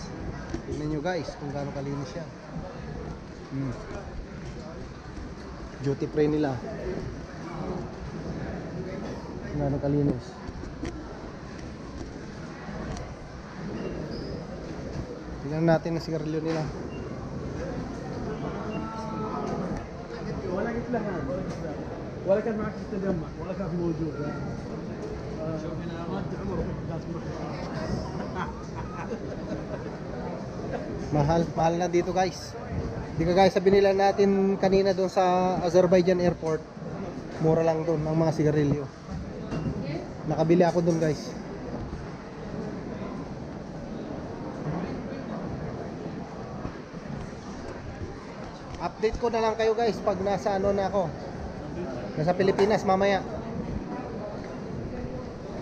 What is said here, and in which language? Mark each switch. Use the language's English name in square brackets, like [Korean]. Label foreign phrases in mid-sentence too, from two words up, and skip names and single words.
[Filipino] Tingnan nyo guys kung gaano kalinis siya. [English] Duty free nila. [Filipino] Gaano kalinis. Tingnan natin ang sigarilyo nila. [Arabic] ولا قلت لها ولا كان معك تتجمع ولا كان في موجود شوف هنا رد عمره [Filipino] mahal na dito guys. Hindi ka guys, sabi nila natin kanina doon sa Azerbaijan Airport, mura lang doon ng mga sigarilyo. Nakabili ako doon guys. Update ko na lang kayo guys pag nasa na ako, nasa Pilipinas mamaya.